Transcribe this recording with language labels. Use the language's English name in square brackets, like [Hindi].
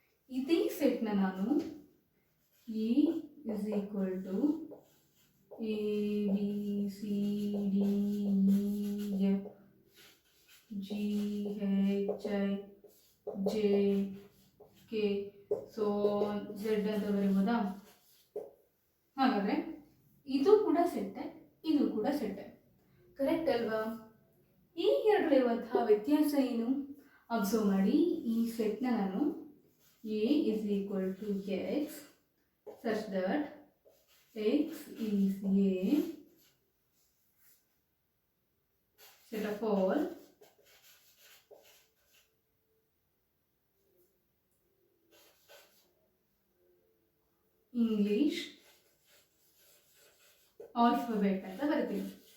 [Kannada] ಇದೇ ಸೆಟ್ನ ನಾನು [English] E is equal to A B C D E F G H I J K so Z [Kannada] ಅಂತ ಬರೀಬೋದಾ? ಹಾಗಾದರೆ ಇದು ಕೂಡ ಸೆಟ್ಟೆ, ಇದು ಕೂಡ ಸೆಟ್ಟೆ, ಕರೆಕ್ಟ್ ಅಲ್ವಾ? ಈ ಎರಡರಲ್ಲಿರುವಂತಹ ವ್ಯತ್ಯಾಸ ಏನು? ಅಬ್ಸರ್ವ್ ಮಾಡಿ. ಈ ಸೆಟ್ನ ನಾನು [English] A is equal to X such that X is a set of all English [Kannada] alphabet ಅಂತ ಬರ್ತೀವಿ.